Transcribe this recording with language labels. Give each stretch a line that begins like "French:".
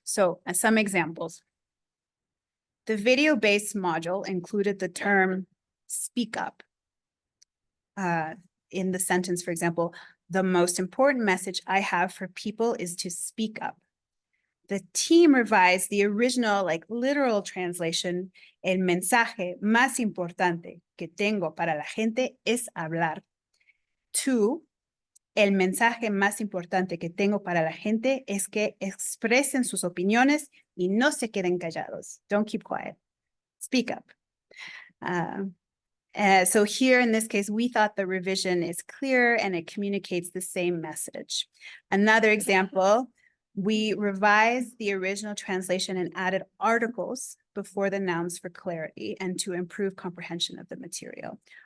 English: So some examples. The video-based module included the term speak up. In the sentence, for example, the most important message I have for people is to speak up. The team revised the original, literal translation.
Spanish: El mensaje más importante que tengo para la gente es hablar. To, el mensaje más importante que tengo para la gente es que expresen sus opiniones y no se queden callados.
English: Don't keep quiet. Speak up. So here in this case, we thought the revision is clear and it communicates the same message. Another example, we revised the original translation and added articles before the nouns for clarity and to improve comprehension of the material.